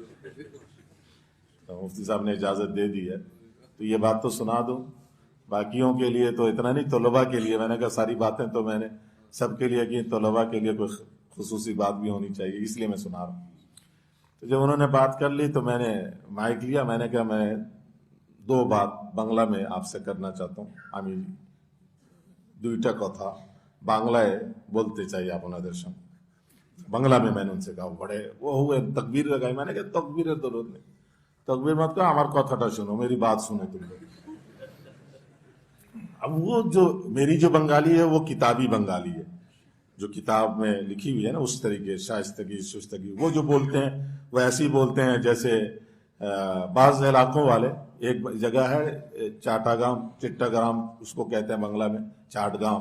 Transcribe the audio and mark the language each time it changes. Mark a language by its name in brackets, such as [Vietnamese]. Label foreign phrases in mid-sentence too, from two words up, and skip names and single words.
[Urdu] تو مفتی صاحب نے اجازت دے دی ہے تو یہ بات تو سنا دوں، باقیوں کے لیے تو اتنا نہیں، طلباء کے لیے میں نے کہا ساری باتیں تو میں نے سب کے لیے کی، طلباء کے لیے کوئی خصوصی بات بھی ہونی چاہیے، اس لیے میں سنا رہا ہوں۔ تو جب انہوں نے بات کر لی تو میں نے مائک لیا، میں نے کہا میں 2 بات بنگلہ میں آپ سے کرنا چاہتا ہوں۔ [Bangla] আমি 2টা কথা বাংলায় বলতে চাই আপনাদের সঙ্গে। [Urdu] বাংলা میں نے ان سے کہا، بڑے وہ ہوئے تکبیر لگائی۔ میں نے کہا تکبیرের ضرورت نہیں، تکبیر مت کرو، [Bangla] আমার কথাটা শোনো، [Urdu] میری بات سنو تم لوگ۔ اب وہ جو میری جو بنگالی ہے وہ کتابی بنگالی ہے، جو کتاب میں لکھی ہوئی ہے نا، اس طریقے شائستگی شستگی، وہ جو بولتے ہیں وہ ایسے ہی بولتے ہیں جیسے بعض علاقوں والے۔ ایک جگہ ہے چٹاگرام اس کو کہتے ہیں بنگلہ میں، چاٹ گاؤں۔